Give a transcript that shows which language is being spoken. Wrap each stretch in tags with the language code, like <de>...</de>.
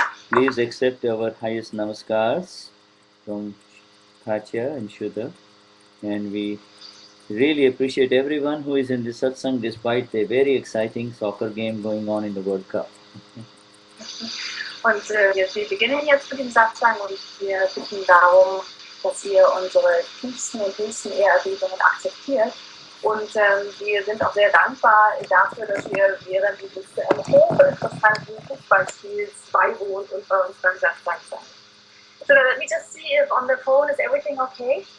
<en>Please accept our highest namaskars from Katja and Shuddha. And we really appreciate everyone who is in this satsang despite the very exciting soccer game going on in the World Cup.</en> <de>Und wir beginnen jetzt mit dem Satzang und wir bitten darum, dass ihr unsere tiefsten und höchsten Ehrerbietung akzeptiert. Und wir sind auch sehr dankbar dafür, dass wir während dieses hochinteressanten Fußballspiels beiwohnt und bei uns beim Satzang seid.</de> <en>So let me just see if on the phone is everything okay?</en>